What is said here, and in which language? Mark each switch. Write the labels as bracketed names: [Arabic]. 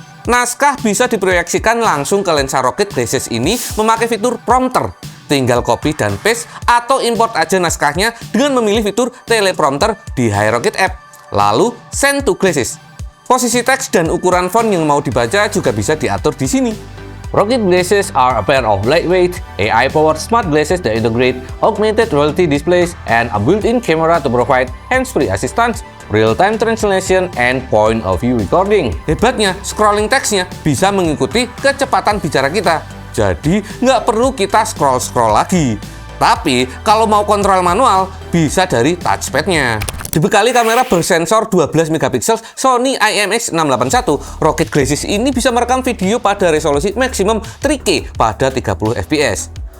[Indonesian] Naskah bisa diproyeksikan langsung ke lensa Rockit Glasses ini memakai fitur prompter. Tinggal copy dan paste atau import aja naskahnya dengan memilih fitur teleprompter di HiRockit app. Lalu [English] send to Glasses. [Indonesian] Posisi teks dan ukuran font yang mau dibaca juga bisa diatur di sini. [English] Rockit Glasses are a pair of lightweight, AI-powered smart glasses that integrate augmented reality displays and a built-in camera to provide hands-free assistance, real-time translation, and point-of-view recording. [Indonesian] Hebatnya, scrolling teksnya bisa mengikuti kecepatan bicara kita. Jadi, nggak perlu kita scroll-scroll lagi. Tapi, kalau mau kontrol manual, bisa dari touchpad-nya. Dibekali kamera bersensor 12 megapiksel Sony IMX681, Rockit Glasses ini bisa merekam video pada resolusi maksimum 3K pada 30 fps.